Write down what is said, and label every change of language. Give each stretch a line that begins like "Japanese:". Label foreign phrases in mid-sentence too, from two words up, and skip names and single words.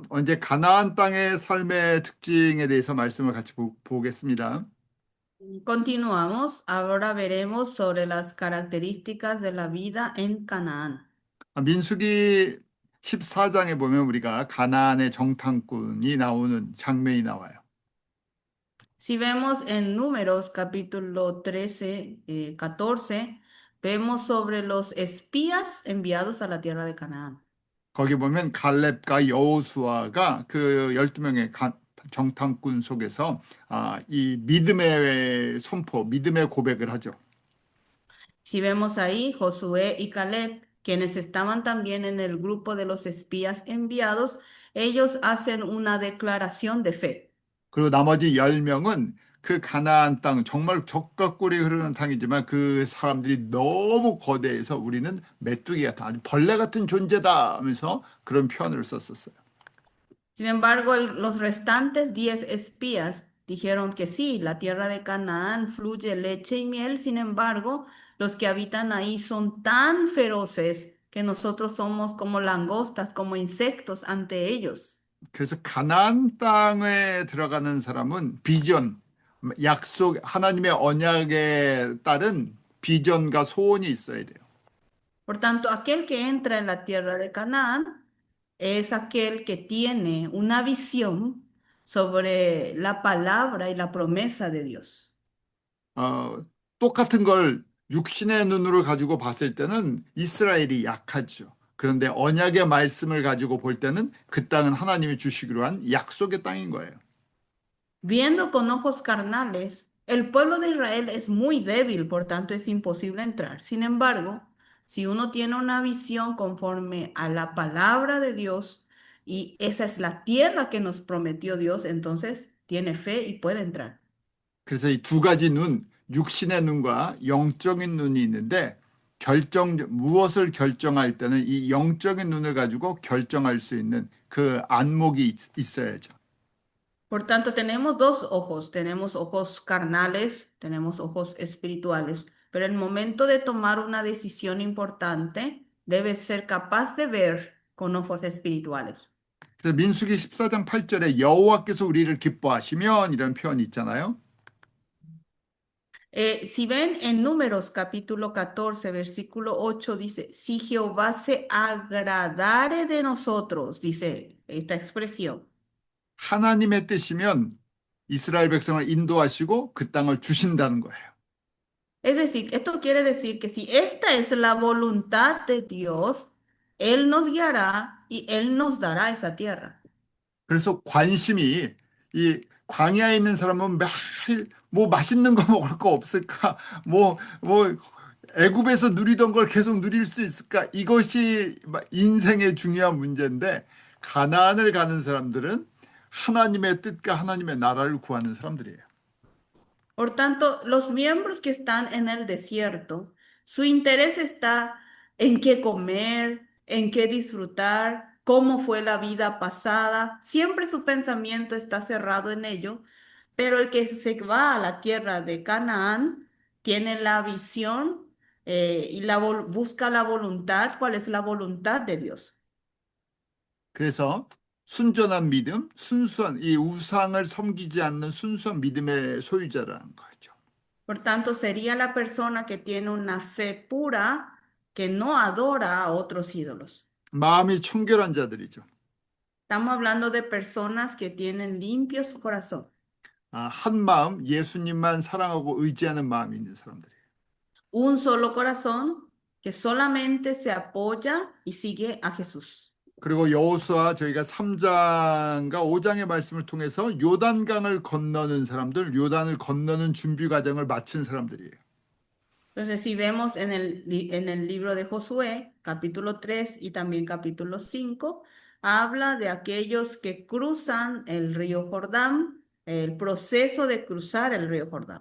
Korean: 이제 가나안 땅의 삶의 특징에 대해서 말씀을 같이 보겠습니다.
Spanish: Continuamos, ahora veremos sobre las características de la vida en Canaán.
Korean: 민수기 14장에 보면 우리가 가나안의 정탐꾼이 나오는 장면이 나와요.
Spanish: Si vemos en Números capítulo 13, 14, vemos sobre los espías enviados a la tierra de Canaán.
Korean: 거기 보면 갈렙과 여호수아가 그 12명의 정탐꾼 속에서 이 믿음의 선포, 믿음의 고백을 하죠.
Spanish: Si vemos ahí, Josué y Caleb, quienes estaban también en el grupo de los espías enviados, ellos hacen una declaración de fe.
Korean: 그리고 나머지 10명은 그 가나안 땅, 정말 젖과 꿀이 흐르는 땅이지만 그 사람들이 너무 거대해서 우리는 메뚜기 같은 아주 벌레 같은 존재다 하면서 그런 표현을 썼었어요.
Spanish: Sin embargo, los restantes 10 espías dijeron que sí, la tierra de Canaán fluye leche y miel, sin embargo, los que habitan ahí son tan feroces que nosotros somos como langostas, como insectos ante ellos.
Korean: 그래서 가나안 땅에 들어가는 사람은 비전, 약속, 하나님의 언약에 따른 비전과 소원이 있어야 돼요.
Spanish: Por tanto, aquel que entra en la tierra de Canaán es aquel que tiene una visión sobre la palabra y la promesa de Dios.
Korean: 어, 똑같은 걸 육신의 눈으로 가지고 봤을 때는 이스라엘이 약하죠. 그런데 언약의 말씀을 가지고 볼 때는 그 땅은 하나님이 주시기로 한 약속의 땅인 거예요.
Spanish: Viendo con ojos carnales, el pueblo de Israel es muy débil, por tanto es imposible entrar. Sin embargo, si uno tiene una visión conforme a la palabra de Dios y esa es la tierra que nos prometió Dios, entonces tiene fe y puede entrar.
Korean: 그래서 이 두 가지 눈, 육신의 눈과 영적인 눈이 있는데 무엇을 결정할 때는 이 영적인 눈을 가지고 결정할 수 있는 그 안목이 있어야죠.
Spanish: Por tanto, tenemos ojos carnales, tenemos ojos espirituales, pero en el momento de tomar una decisión importante, debes ser capaz de ver con ojos espirituales.
Korean: 그래서 민수기 14장 8절에 여호와께서 우리를 기뻐하시면 이런 표현이 있잖아요.
Spanish: Si ven en Números capítulo 14, versículo 8, dice, si Jehová se agradare de nosotros, dice esta expresión.
Korean: 하나님의 뜻이면 이스라엘 백성을 인도하시고 그 땅을 주신다는 거예요.
Spanish: Es decir, esto quiere decir que si esta es la voluntad de Dios, Él nos guiará y Él nos dará esa tierra.
Korean: 그래서 관심이 이 광야에 있는 사람은 매일 뭐 맛있는 거 먹을 거 없을까? 뭐 애굽에서 누리던 걸 계속 누릴 수 있을까? 이것이 인생의 중요한 문제인데 가나안을 가는 사람들은 하나님의 뜻과 하나님의 나라를 구하는 사람들이에요.
Spanish: Por tanto, los miembros que están en el desierto, su interés está en qué comer, en qué disfrutar, cómo fue la vida pasada. Siempre su pensamiento está cerrado en ello, pero el que se va a la tierra de Canaán tiene la visión y busca la voluntad, cuál es la voluntad de Dios.
Korean: 그래서 순전한 믿음, 순수한 이 우상을 섬기지 않는 순수한 믿음의 소유자라는 거죠.
Spanish: Por tanto, sería la persona que tiene una fe pura, que no adora a otros ídolos.
Korean: 마음이 청결한 자들이죠.
Spanish: Estamos hablando de personas que tienen limpio su corazón,
Korean: 한 마음 예수님만 사랑하고 의지하는 마음이 있는 사람들이에요.
Spanish: un solo corazón que solamente se apoya y sigue a Jesús.
Korean: 그리고 여호수아 저희가 3장과 5장의 말씀을 통해서 요단강을 건너는 사람들, 요단을 건너는 준비 과정을 마친 사람들이에요.
Spanish: Entonces, si vemos en el libro de Josué, capítulo 3 y también capítulo 5, habla de aquellos que cruzan el río Jordán, el proceso de cruzar el río Jordán.